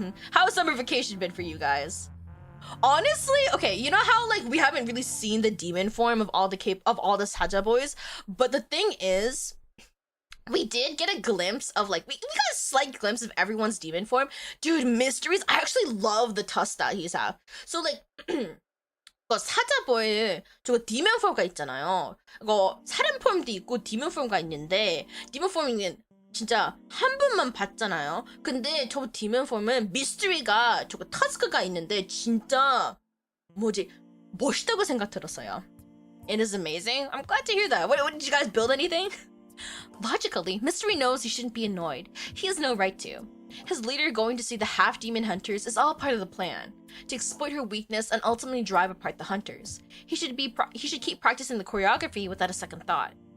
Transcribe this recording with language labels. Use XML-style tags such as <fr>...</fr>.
<en>How has summer vacation been for you guys? Honestly, okay, you know how like we haven't really seen the demon form of all the Saja boys, but the thing is, we did get a glimpse of like we got a slight glimpse of everyone's demon form. Dude, Mysteries, I actually love the tusk that he's have.</en> <ko>So like 사자보에 저거 디몬 폼가 있잖아요. 이거 사람 폼도 있고 디몬 폼가 있는데 디몬 폼은 진짜 한 번만 봤잖아요. 근데 저 디몬 폼은 미스터리가 저거 터스크가 있는데 진짜 뭐지 멋있다고 생각 들었어요.</ko> <en>It is amazing. I'm glad to hear that. What did you guys build anything? Logically, Mystery knows he shouldn't be annoyed. He has no right to. His leader going to see the half-demon hunters is all part of the plan, to exploit her weakness and ultimately drive apart the hunters. He should keep practicing the choreography without a second thought.</en>